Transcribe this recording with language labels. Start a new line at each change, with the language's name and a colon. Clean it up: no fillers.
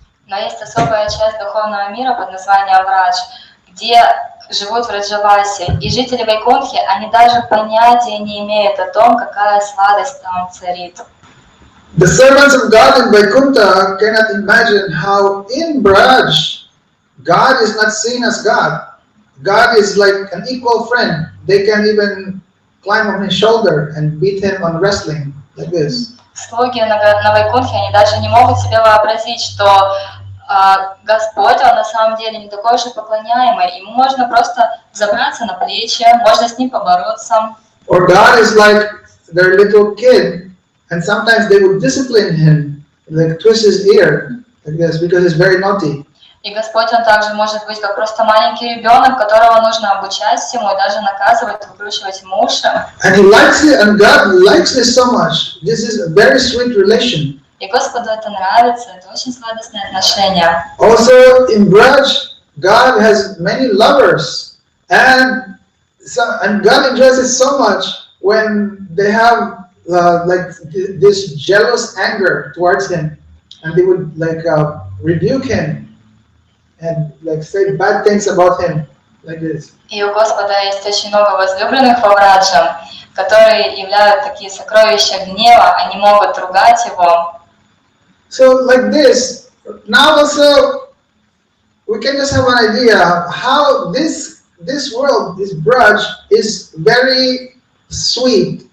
Russian: Но есть особая часть духовного мира под названием Брадж, где живут в Раджавасе, и жители Вайкунтхи, они даже понятия не имеют о том, какая сладость там царит.
English: The servants of God in Vaikuntha cannot imagine how in Braj, God is not seen as God. God is like an equal friend. They can even climb on his shoulder and beat him on wrestling, like this.
Russian: Слуги на Вайкунтхе, они даже не могут себе вообразить, что Господь, Он на самом деле не такой уж и поклоняемый. Ему можно просто забраться на плечи, можно с ним побороться.
English: Or God is like their little kid, and sometimes they would discipline him, like twist his ear, like this, because he's very naughty.
Russian: И Господь, Он также может быть как просто маленький ребенок, которого нужно обучать всему и даже наказывать, выкручивать ему уши.
English: And He likes it, and God likes this so much. This is a very sweet relation.
Russian: И Господу это нравится, это очень сладостные отношения.
English: Also in Braj, God has many lovers, and God enjoys it so much when they have like this jealous anger towards Him, and they would like rebuke Him and like say bad things about Him, like this.
Russian: И у Господа есть очень много возлюбленных во Браджа, которые являют такие сокровища гнева, они могут ругать Его.
English: So like this, now also we can just have an idea how this world, this Braj, is very sweet.